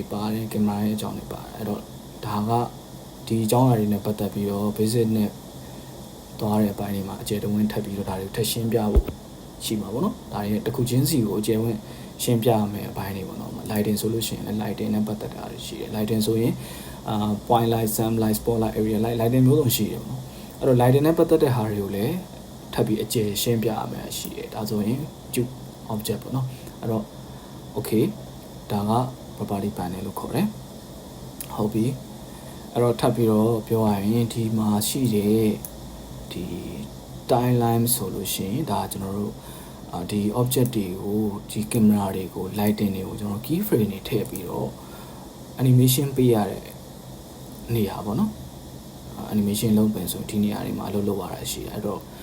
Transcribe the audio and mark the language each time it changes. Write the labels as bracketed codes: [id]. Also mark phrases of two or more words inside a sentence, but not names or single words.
[my] ပါတယ် camera ရဲ့အကြောင်းတွေပါတယ်အဲ့တော့ဒါကဒီအကြောင်းအရာတွေနဲ့ပတ်သက်ပြီးတော့ basic နဲ့သွားတဲ့အပိုင်းတွေမှာအကျယ်တဝင်းထပ်ပြီးတော့ဒါတွေထပ်ရှင်းပြဖို့ရှိမှာပေါ့နော်ဒါတွေတစ်ခုချင်းစီ ကိုအကျယ်ဝင်းရှင်းပြရမယ်အပိုင်းတွေပေါ့နော် lighting ဆိုလို့ရှိရင်လည်း lighting နဲ့ပတ်သက်တာတွေရှိတယ် lighting ဆိုရင် [en] point light sun light spotlight area light lighting [my] မျိုးစုံရှိတယ်ပေါ့နော်အဲ့တော့ lighting နဲ့ပတ်သက်တဲ့ဟာတွေကိုလည်းထပ်ပြီးအကျယ်ရှင်းပြရမယ်ရှိတယ်ဒါဆိုရင် [en] cube object [my] ပေါ့နော်အဲ့တော့ okay ဒါက [en] property panel [my] လို့ခေါ်တယ်ဟုတ်ပြီအဲ့တော့ထပ်ပြီးတော့ပြောရရင်ဒီမှာရှိတဲ့ဒီ timeline ဆိုလို့ရှိရင်ဒါကျွန်တော်တို့ဒီ object တွေကိုဒီ camera တွေကို lighting တွေကိုကျွန်တော် [en] key frame [my] တွေထည့်ပြီးတော့ animation ပေးရတဲ့နေရာပေါ့နော် animation လုပ်ပင်ဆိုဒီနေရာတွေမှာလုပ်ရတာရှိတယ်အဲ့တော့